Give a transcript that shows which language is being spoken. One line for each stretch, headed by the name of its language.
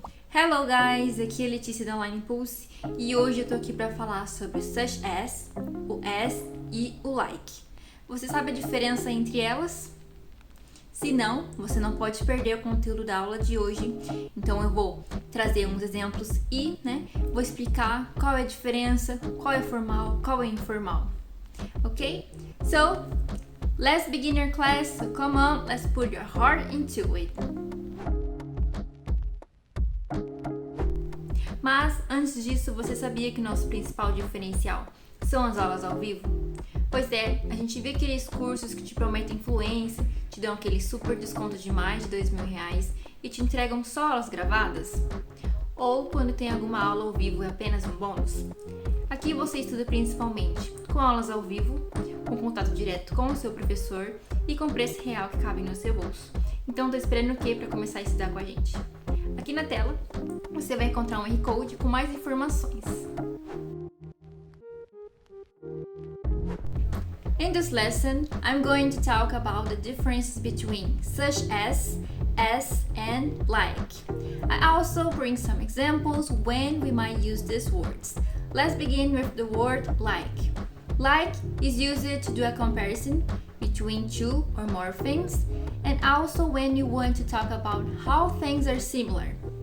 Portuguese: Hello guys, aqui é a Letícia da Online Pulse e hoje eu tô aqui para falar sobre o such as, o as e o like. Você sabe a diferença entre elas? Se não, você não pode perder o conteúdo da aula de hoje. Então eu vou trazer uns exemplos e, vou explicar qual é a diferença, qual é formal, qual é informal. Ok?
English: So, let's begin your class. So come on, let's put your heart into it.
Portuguese: Mas, antes disso, você sabia que nosso principal diferencial são as aulas ao vivo? Pois é, a gente vê aqueles cursos que te prometem influência, te dão aquele super desconto de mais de R$2.000 e te entregam só aulas gravadas? Ou quando tem alguma aula ao vivo é apenas um bônus? Aqui você estuda principalmente com aulas ao vivo, com contato direto com o seu professor e com preço real que cabe no seu bolso. Então, tô esperando o quê para começar a estudar com a gente? Aqui na tela, você vai encontrar um e-code com mais informações.
English: In this lesson, I'm going to talk about the differences between such as, and like. I also bring some examples when we might use these words. Let's begin with the word like. Like is used to do a comparison between two or more things, and also when you want to talk about how things are similar.